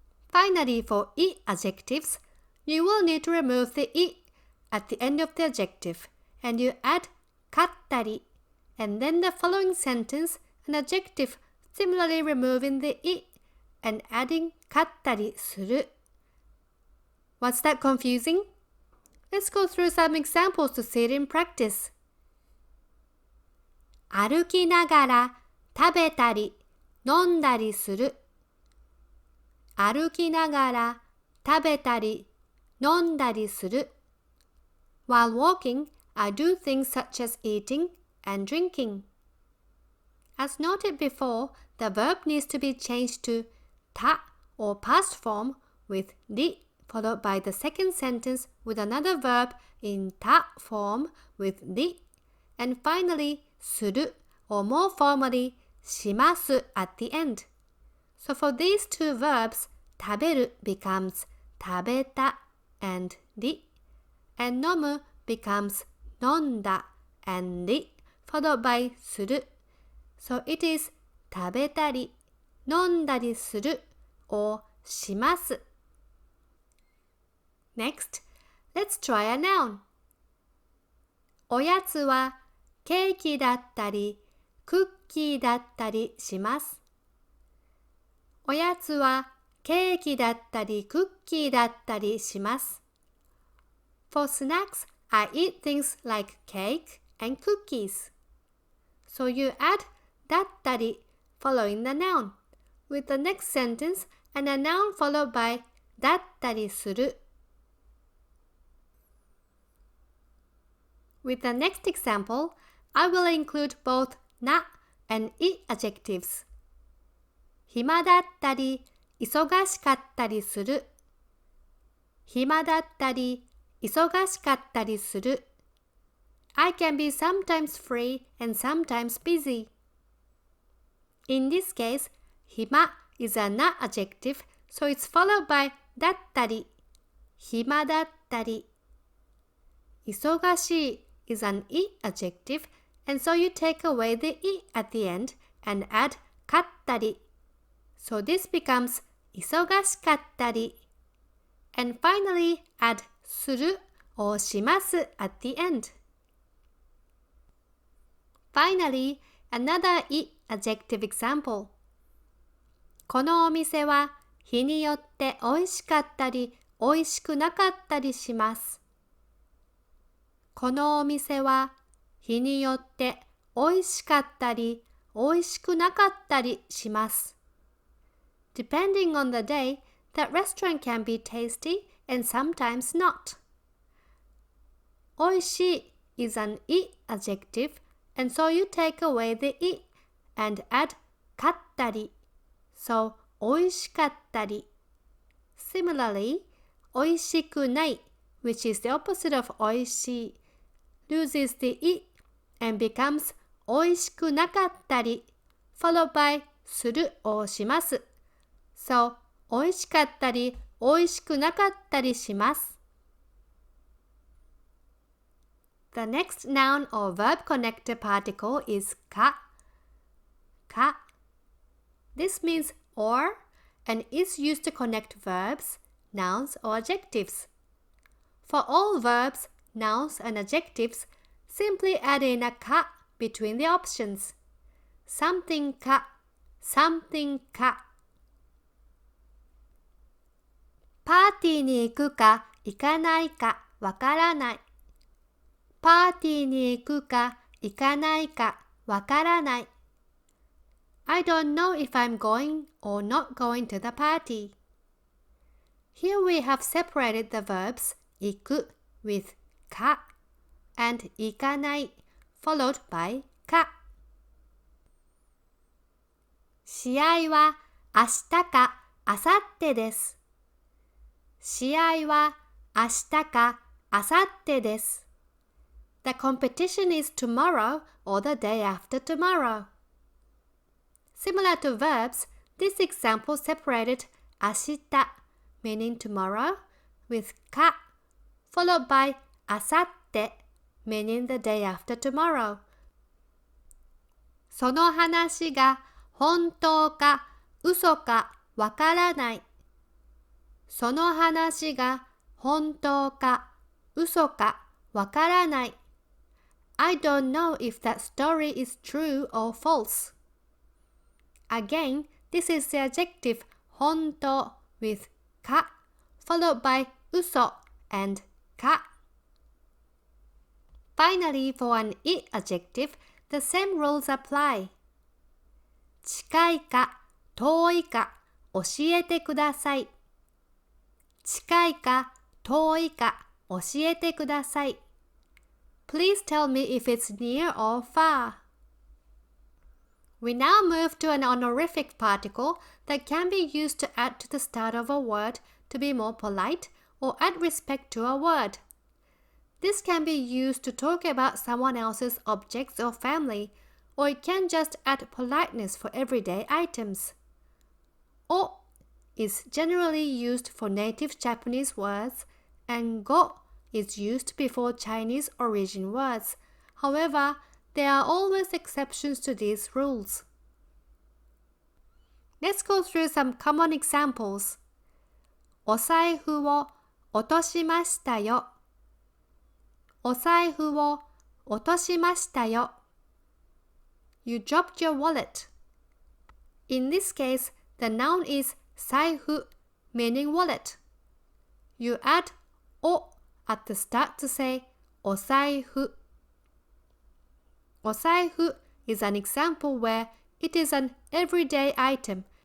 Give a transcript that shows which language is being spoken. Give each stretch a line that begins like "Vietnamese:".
English: Finally, for adjectives, you will need to remove the at the end of the adjective and you add かったり and then the following sentence an adjective similarly removing the and adding かったりする. What's that confusing? Let's go through some examples to see it in practice.
Japanese: 歩きながら食べたり飲んだりする. 歩きながら食べたり飲んだりする.
English: While walking, I do things such as eating and drinking. As noted before, the verb needs to be changed to た or past form with り followed by the second sentence with another verb in た form with り and finally する or more formally します at the end. So for these 2 verbs, 食べる becomes 食べた and り and 飲む becomes 飲んだ and り followed by する. So it is
Japanese: 食べたり飲んだりする
English: or します. Next, let's try a noun.
Japanese: おやつはケーキだったりクッキーだったりします。おやつはケーキだったりクッキーだったりします。
English: For snacks, I eat things like cake and cookies. So you add だったり following the noun with the next sentence and a noun followed by だったりする. With the next example, I will include both な and adjectives.
Japanese: 暇だったり忙しかったりする. 暇だったり忙しかったりする.
English: I can be sometimes free and sometimes busy. In this case, 暇 is a な adjective, so it's followed by だったり.
Japanese: 暇だったり.
English: 忙しい is an adjective, and so you take away the at the end and add かったり. So this becomes 忙しかったり. And finally, add する or します at the end. Finally, another adjective example.
Japanese: このお店は日によって美味しかったり美味しくなかったりします。このお店は日によって美味しかったり美味しくなかったりします。
English: Depending on the day, that restaurant can be tasty and sometimes not. 美味しい is an adjective, and so you take away the and add かったり so 美味しかったり Similarly, 美味しくない which is the opposite of 美味しい loses the I and becomes 美味しくなかったり followed by するをします so
Japanese: 美味しかったり美味しくなかったりします
English: The next noun or verb connector particle is か か This means or and is used to connect verbs, nouns or adjectives. For all verbs, nouns and adjectives, simply add in a か between the options. Something か something か
Japanese: パーティーに行くか行かないかわからない
English: パーティーに行くか行かないかわからない I don't know if I'm going or not going to the party. Here we have separated the verbs 行く with か and 行かない followed by か
Japanese: 試合は明日か明後日です。試合は明日か明後日です。
English: The competition is tomorrow or the day after tomorrow. Similar to verbs, this example separated 明日 meaning tomorrow with か followed by 明後日 meaning the day after tomorrow.
Japanese: その話が本当か嘘かわからない。その話が本当か嘘かわからない。
English: I don't know if that story is true or false. Again, this is the adjective 本当 with か followed by 嘘 and か。 Finally, for an I adjective, the same rules apply.
Japanese: 近いか遠いか教えてください。近いか遠いか教えてください。
English: Please tell me if it's near or far. We now move to an honorific particle that can be used to add to the start of a word to be more polite or add respect to a word. This can be used to talk about someone else's objects or family, or it can just add politeness for everyday items. O is generally used for native Japanese words, and go is used before Chinese origin words. However, there are always exceptions to these rules. Let's go through some common examples.
Japanese: お財布を落としましたよ。お財布を落としましたよ。
English: You dropped your wallet. In this case, the noun is 財布 meaning wallet. You add お at the start to say お財布。お財布 is an example where it is an everyday item.